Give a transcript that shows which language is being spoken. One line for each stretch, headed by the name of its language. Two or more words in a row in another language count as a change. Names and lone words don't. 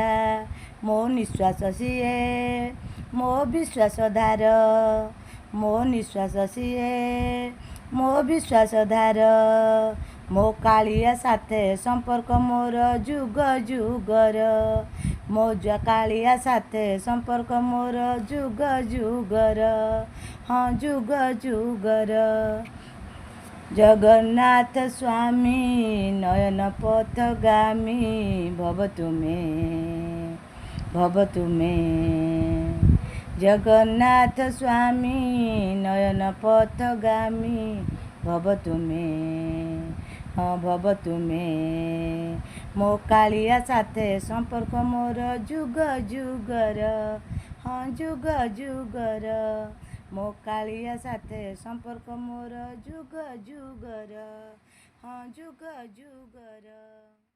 Odia: ମୋ ନିଶ୍ୱାସ ସିଏ ମୋ ବିଶ୍ୱାସ ଧାର ମୋ ନିଶ୍ୱାସ ସିଏ ମୋ ବିଶ୍ୱାସ ଧାର। ମୋ କାଳିଆ ସାଥେ ସମ୍ପର୍କ ମୋର ଯୁଗ ଯୁଗର ମୋ କାଳିଆ ସାଥେ ସମ୍ପର୍କ ମୋର ଯୁଗ ଯୁଗର ହଁ ଯୁଗ ଯୁଗର।
Sanskrit: जगन्नाथ स्वामी नयन पथगामी भवतु मे भवतु मे। जगन्नाथ स्वामी नयन पथगामी भवतु मे हाँ भवतु मे।
Odia: ମୋ କାଳିଆ ସାଥେ ସମ୍ପର୍କ ମୋର ଯୁଗ ଯୁଗର ହଁ ଯୁଗ ଯୁଗର। ମୋ କାଳିଆ ସାଥେ ସମ୍ପର୍କ ମୋର ଯୁଗ ଯୁଗର ହଁ ଯୁଗ ଯୁଗର।